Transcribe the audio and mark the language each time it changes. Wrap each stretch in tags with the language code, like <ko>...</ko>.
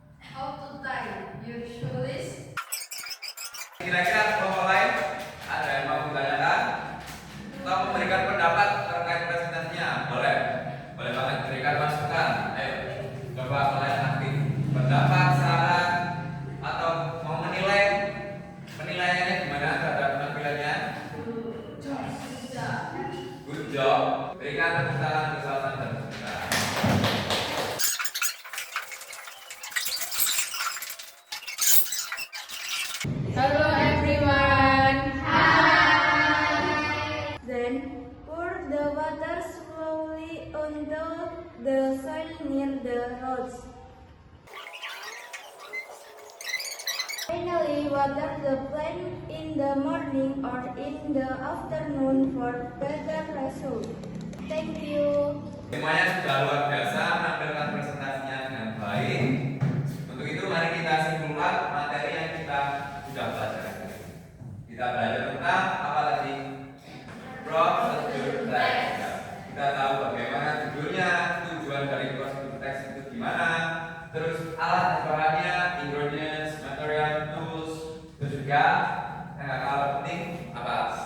<en>How to tie your shoelace?</en> <id>Kira-kira kelompok lain ada yang mau ditanyakan atau memberikan pendapat terkait presentasinya? Boleh, boleh banget berikan masukan. Ayo, coba kalian aktif. Pendapat, saran, atau mau menilai penilaiannya gimana terhadap penampilannya?</id> <en>Good job.</en> <id>Berikan tepuk tangan untuk salah satu dan peserta.</id> <en>Hello everyone. Then pour the water slowly onto the soil near the roads. Finally, water the plant in the morning or in the afternoon for better result. Thank you.</en> <id>Semuanya sudah luar biasa menampilkan presentasinya dengan baik. Untuk itu mari kita simpulkan materi yang kita sudah belajar hari ini. Kita belajar tentang apa tadi? Prosedur teks. Kita tahu bagaimana judulnya, tujuan dari prosedur teks itu gimana, terus alat bahannya, ingredients, material, tools, terus juga yang nggak kalah penting apa?</id>